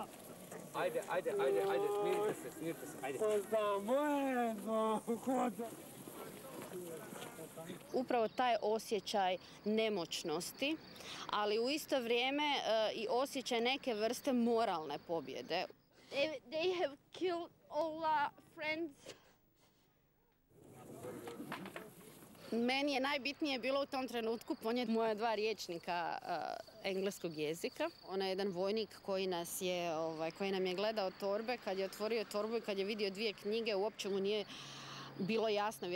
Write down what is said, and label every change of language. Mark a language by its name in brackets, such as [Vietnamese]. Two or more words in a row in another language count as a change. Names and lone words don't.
[Bosnian] Ajde, smirite se, ajde. Upravo taj osjećaj nemoćnosti, ali u isto vrijeme i osjećaj neke vrste moralne pobjede. [English] They have killed all our friends. [Bosnian] Meni je najbitnije bilo u tom trenutku ponijeti moja 2 rječnika engleskog jezika. On je jedan vojnik koji nam je gledao torbe. Kad je otvorio torbu i kad je vidio 2 knjige, uopće mu nije bilo jasno.